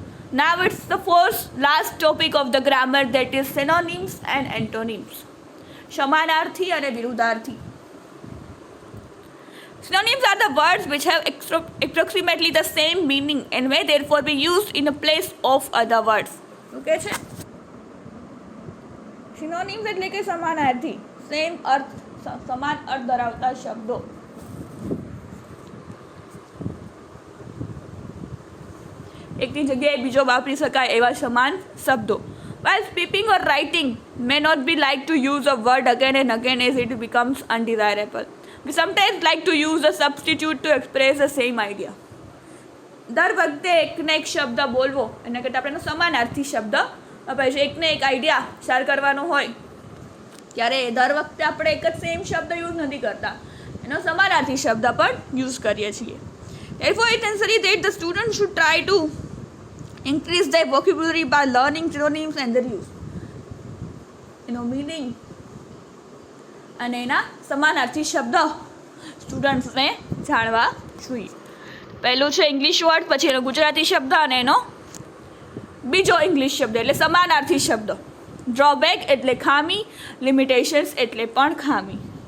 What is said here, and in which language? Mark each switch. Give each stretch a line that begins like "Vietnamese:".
English: Now it's the last topic of the grammar, that is synonyms and antonyms.
Gujarati: Samanarthi and virudharthi.
English: Synonyms are the words which have approximately the same meaning and may therefore be used in the place of other words.
Gujarati: Okay છે? Synonyms એટલે કે સમાનાર્થી, same અર્થ, સમાન અર્થ ધરાવતા શબ્દો. એકની જગ્યાએ બીજો વાપરી શકાય એવા સમાન શબ્દો.
English: While speaking or writing may not be like to use a word again and again as it becomes undesirable. We sometimes like to use a substitute to express the same idea.
Gujarati: દર વખતે એકને એક શબ્દ બોલવો એના કરતાં આપણે સમાનાર્થી શબ્દ પછી એકને એક આઈડિયા શેર કરવાનો હોય ત્યારે દર વખતે આપણે એક જ સેમ શબ્દ યુઝ નથી કરતા, એનો સમાનાર્થી શબ્દ પણ યુઝ કરીએ છીએ.
English: Therefore, it's necessary that the student should try to increase their vocabulary by learning synonyms and their use.
Gujarati: એનો મિનિંગ અને એના સમાનાર્થી શબ્દ સ્ટુડન્ટ્સને જાણવા જોઈએ. પહેલું છે ઇંગ્લિશ વર્ડ, પછી એનો ગુજરાતી શબ્દ અને એનો બીજો ઇંગ્લિશ શબ્દ એટલે સમાનાર્થી શબ્દ. ડ્રોબેક એટલે ખામી, લિમિટેશન્સ એટલે પણ ખામી.